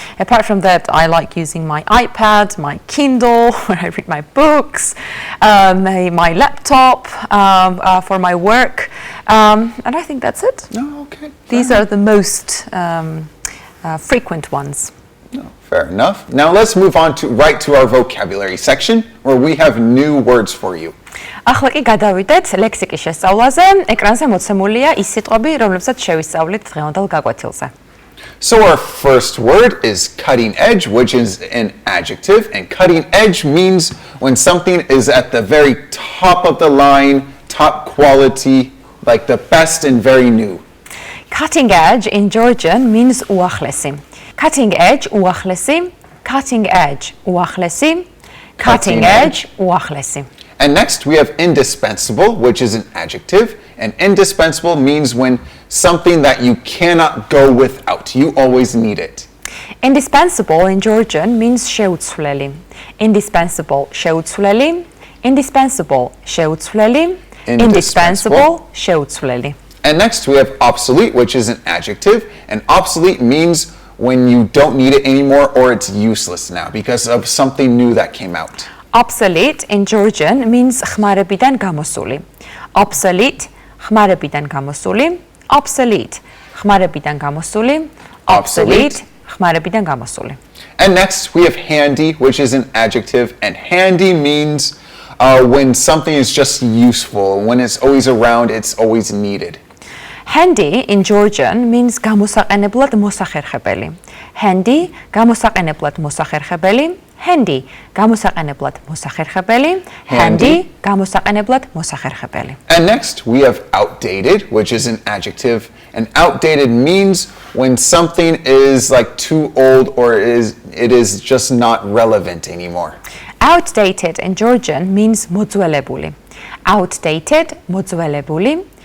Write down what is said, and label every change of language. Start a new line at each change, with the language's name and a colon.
English: Apart from that, I like using my iPad, my Kindle, where I read my books, my laptop for my work, and I think that's it. No, okay. These are the most frequent ones. No, fair enough. Now let's move on right to our vocabulary section, where we have new words for you.
Georgian: ახლა კი გადავიდეთ ლექსიკის შესწავლაზე. ეკრანზე მოცემულია ის სიტყვები, რომლებსაც შევისწავლით დღევანდელ გაკვეთილზე.
English: So our first word is cutting edge, which is an adjective, and cutting edge means when something is at the very top of the line, top quality, like the best and very new. Cutting edge in Georgian means უახლესი. Cutting edge უახლესი, cutting edge უახლესი, cutting edge უახლესი. And next we have indispensable, which is an adjective, and indispensable means when something that you cannot go without. You always need it. Indispensable in Georgian means შეუცვლელი. Indispensable შეუცვლელი, indispensable შეუცვლელი, indispensable შეუცვლელი. And next we have obsolete, which is an adjective, and obsolete means when you don't need it anymore or it's useless now because of something new that came out. Obsolete in Georgian means ხმარებიდან გამოსული.
Georgian: Obsolete ხმარებიდან გამოსული. Obsolete ხმარებიდან გამოსული. Obsolete ხმარებიდან გამოსული.
English: And next we have handy, which is an adjective, and handy means when something is just useful, when it's always around, it's always needed. Handy in Georgian means გამოსაყენებლად მოსახერხებელი.
Georgian: Handy გამოსაყენებლად მოსახერხებელი. Handy გამოსაყენებლად მოსახერხებელი. Handy გამოსაყენებლად მოსახერხებელი.
English: And next we have outdated, which is an adjective, and outdated means when something is like too old or it is just not relevant anymore. Outdated in Georgian means მოძველებული. Outdated მოძველებული.